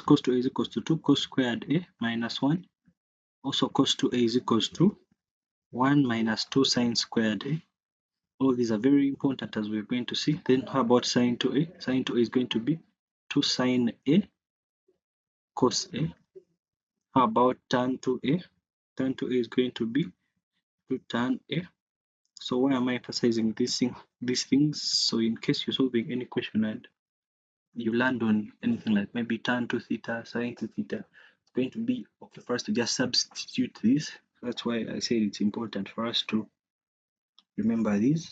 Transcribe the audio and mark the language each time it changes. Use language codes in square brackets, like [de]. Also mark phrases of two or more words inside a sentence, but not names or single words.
[en] Cos 2A is equals to 2 cos squared A minus 1. Also cos 2A is equals to 1 minus 2 sine squared A. All these are very important, as we're going to see. Then how about sine 2A? Sine 2A is going to be 2 sine A cos A. How about tan 2A? Tan 2A is going to be 2 tan A. So why am I emphasizing these things? So in case you're solving any question and you land on anything like maybe tan 2 theta, sine 2 theta, it's going to be okay for us to just substitute this. That's why I said it's important for us to remember these.